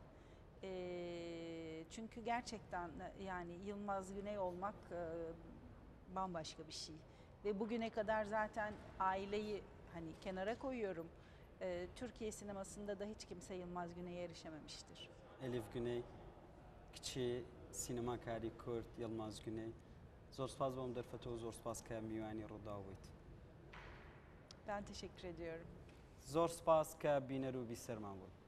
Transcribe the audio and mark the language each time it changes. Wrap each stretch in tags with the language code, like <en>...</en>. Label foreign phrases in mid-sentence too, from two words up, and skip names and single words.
<tr>Çünkü gerçekten yani Yılmaz Güney olmak bambaşka bir şey. Ve bugüne kadar zaten aileyi hani kenara koyuyorum. Türkiye sinemasında da hiç kimse Yılmaz Güney'e erişememiştir. Elif Güney,</tr> <ckb>کچی سینەماکاری کورد یەڵماز گونەی زۆر سپاس بۆم دەرفەتەوە زۆر سپاس کە میوانی ڕوودا بوویت.</ckb> <tr>Ben teşekkür ediyorum.</tr> <ckb>زۆر سپاس کە بینەر و بیسەرمان بوون.</ckb>